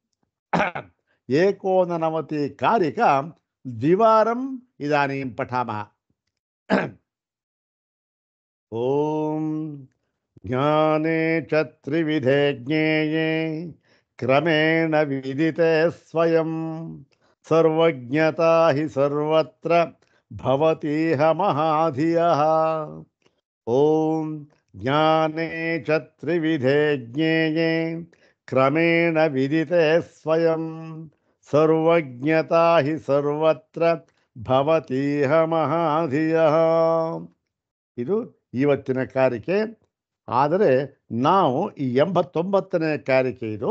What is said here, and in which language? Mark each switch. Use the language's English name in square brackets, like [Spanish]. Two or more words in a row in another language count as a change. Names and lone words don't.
[Sanskrit] ಏಕೋನನವತಿ ಕಾರಿಕಾ ದ್ವಿವಾರಂ ಇದಾನಿಂ ಪಠಾಮಃ. ಓಂ ಜ್ಞಾನೇ ಚ ತ್ರಿವಿಧೇ ಜ್ಞೇಯೇ ಕ್ರಮೇಣ ವಿದಿತೆ ಸ್ವಯಂ ಸರ್ವಜ್ಞತಾ ಹಿ ಸರ್ವತ್ರ ಭವತೀಹ ಮಹಾಧಿಯಃ. ಓಂ ಜ್ಞಾನೇ ಚ ತ್ರಿವಿಧೇ ಜ್ಞೇಯೇ ಕ್ರಮೇಣ ವಿದಿತೆ ಸ್ವಯಂ ಸರ್ವಜ್ಞತಾ ಹಿ ಸರ್ವತ್ರ ಭವತೀಹ ಮಹಾಧಿಯಃ. [Kannada] ಇದು ಇವತ್ತಿನ ಕಾರಿಕೆ. ಆದರೆ ನಾವು ಈ 89ನೇ ಕಾರಿಕೆ ಇದು.